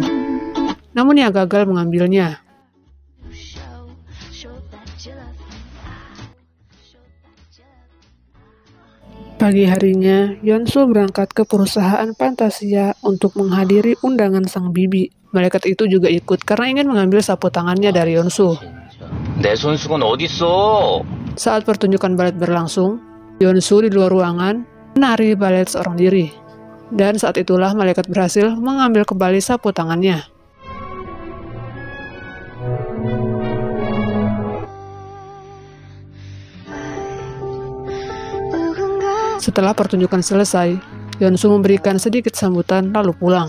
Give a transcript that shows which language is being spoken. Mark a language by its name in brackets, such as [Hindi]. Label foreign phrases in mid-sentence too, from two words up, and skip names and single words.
[Indonesian] Namun ia gagal mengambilnya. Pagi harinya, Yonsu berangkat ke perusahaan Fantasia untuk menghadiri undangan sang bibi. Malaikat itu juga ikut karena ingin mengambil sapu tangannya dari Yonsu. [Korean] 내 손수건 어딨어? [Indonesian] Saat pertunjukan balet berlangsung, Yonsu di luar ruangan menari balet seorang diri. Dan saat itulah malaikat berhasil mengambil kembali sapu tangannya. Setelah pertunjukan selesai, Yonsu memberikan sedikit sambutan lalu pulang.